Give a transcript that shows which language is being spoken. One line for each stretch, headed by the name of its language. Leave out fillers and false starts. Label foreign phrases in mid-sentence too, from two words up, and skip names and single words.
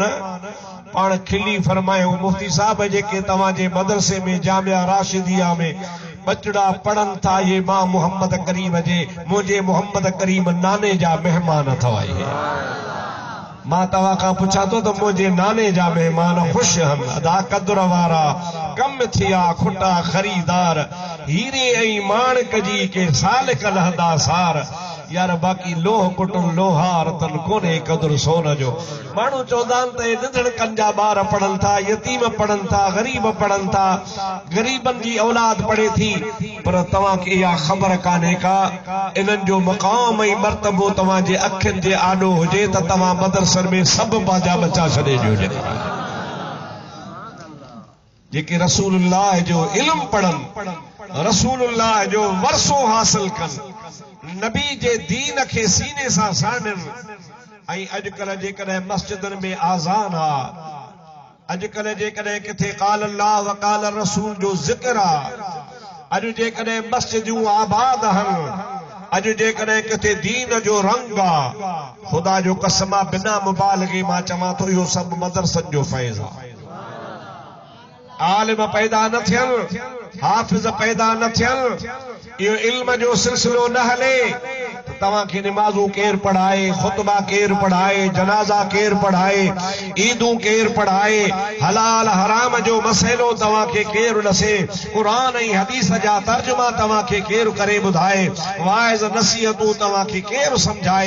Sindhi: पाण खिली फरमायो मुफ्ती साहब जेके तव्हां जे मदरसे में जामिया राशिदिया में बचड़ा पढ़न था ये मां मोहम्मद करीम जे मुझे मोहम्मद करीम नाने जा मेहमान अथव। मां तव्हां खां पुछां थो त मुझे नाने जा मेहमान खुश हन। अदा कदुर वारा कम थिया खुटा खरीदार हीरे ऐं माणक जी के साल कलहदा सार। यार बाकी लोह कुटुल लोहार तन कोने कदुर सोन जो। माण्हू चवंदा आहिनि त नंढड़ कन जा ॿार पढ़न था, यतीम पढ़न था, गरीब पढ़न था, गरीबन जी औलाद पढ़े थी, पर तव्हां खे इहा ख़बर कान्हे का इन्हनि जो मक़ाम ऐं मर्तबो तव्हां जे अखियुनि जे आॾो हुजे त तव्हां मदरसनि में सभु पंहिंजा बचा छॾे ॾियो। जेके रसूलुल्लाह जो इल्म पढ़न, रसूलुल्लाह जो वरसो हासिल कन, नबी जे दीन खे सीने सां साड़न। ऐं अॼुकल्ह जेकॾहिं मस्जिदनि में आज़ान आहे, अॼुकल्ह जेकॾहिं किथे
Arabic: قال الله و قال رسول
Sindhi: जो ज़िक्र आहे, अॼु जेकॾहिं मस्जिदूं आबाद आहिनि, अॼु जेकॾहिं किथे दीन जो रंग आहे, ख़ुदा जो कसम आहे बिना मुबालगे मां चवां थो इहो सभु मदरसनि जो फैज़ आहे। आलिम पैदा न थियनि, हाफ़िज़ पैदा न थियनि, इहो इल्म जो सिलसिलो न हले त तव्हां खे निमाज़ूं केरु पढ़ाए, खुतबा केरु पढ़ाए, जनाज़ा केरु पढ़ाए, ईदूं केरु पढ़ाए, हलाल हराम जो मसइलो तव्हां खे केरु ॾसे, क़ुरान ऐं हदीस जा तर्जुमा तव्हां खे केरु करे ॿुधाए, वाइज़ नसीहतूं तव्हां खे केरु सम्झाए।